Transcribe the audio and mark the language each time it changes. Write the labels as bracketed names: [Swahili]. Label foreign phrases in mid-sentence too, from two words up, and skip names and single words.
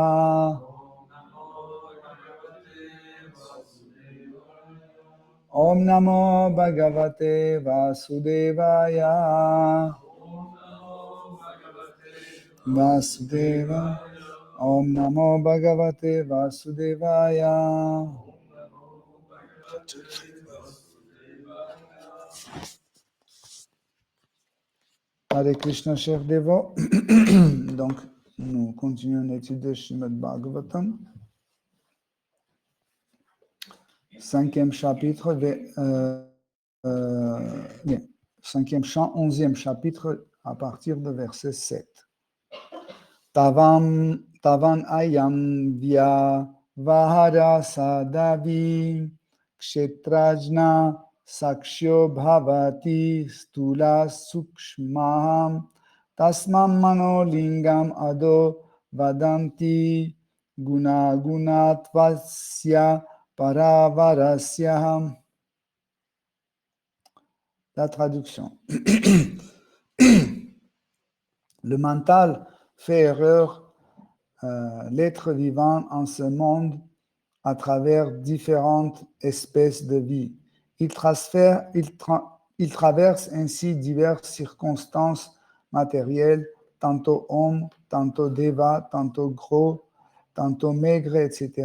[Sanskrit] ॐ नमो भगवते वासुदेवाय वासुदेव ॐ नमो भगवते वासुदेवाय हरे कृष्ण, [French] chef dévot. Donc, nous continuons l'étude de Srimad Bhagavatam. 5e chapitre, 5e chant, 11e chapitre, à partir de verset 7. [Sanskrit] तावान् अयं व्यवहारः सदाविः क्षेत्रज्ञ साक्ष्यो भवति स्थूल सूक्ष्मः तस्मान् मनो लिङ्गम् अदो वदन्ति गुण गुणत्वस्य परावरस्य. [French] La traduction. Le mental fait erreur l'être vivant en ce monde à travers différentes espèces de vie. Il traverse ainsi diverses circonstances matérielles, tantôt homme, tantôt déva, tantôt gros, tantôt maigre, etc.